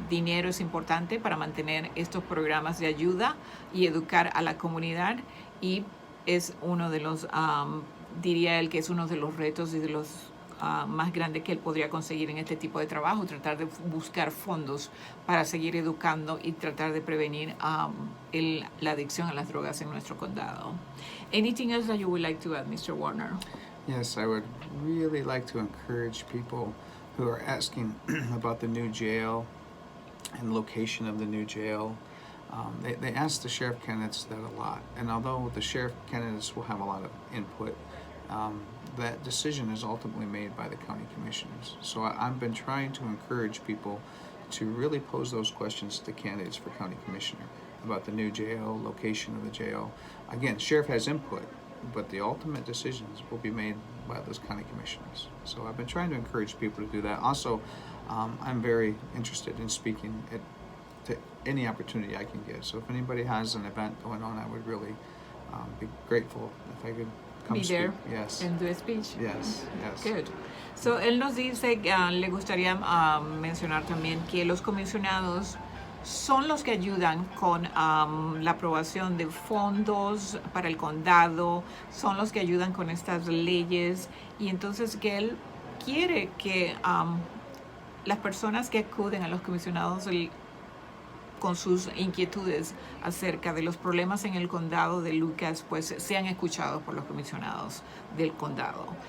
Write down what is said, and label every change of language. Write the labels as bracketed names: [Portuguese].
[Spanish] Dinero es importante para mantener estos programas de ayuda y educar a la comunidad, y es uno de los, diría él, que es uno de los retos y de los más grande que él podría conseguir en este tipo de trabajo, tratar de buscar fondos para seguir educando y tratar de prevenir la adicción a las drogas en nuestro condado. [English] Anything else that you would like to add, Mr. Warner? Yes, I would really like to encourage people who are asking about the new jail and location of the new jail. They ask the sheriff candidates that a lot, and although the sheriff candidates will have a lot of input, that decision is ultimately made by the county commissioners. So I've been trying to encourage people to really pose those questions to candidates for county commissioner about the new jail, location of the jail. Again, sheriff has input, but the ultimate decisions will be made by those county commissioners. So I've been trying to encourage people to do that. Also, I'm very interested in speaking to any opportunity I can get. So if anybody has an event going on, I would really be grateful if I could come Be speak. there Yes. and do a speech. Yes. Yes. Good. [Spanish] So, él nos dice que le gustaría mencionar también que los comisionados son los que ayudan con la aprobación de fondos para el condado, son los que ayudan con estas leyes, y entonces que él quiere que las personas que acuden a los comisionados con sus inquietudes acerca de los problemas en el condado de Lucas, pues sean escuchados por los comisionados del condado.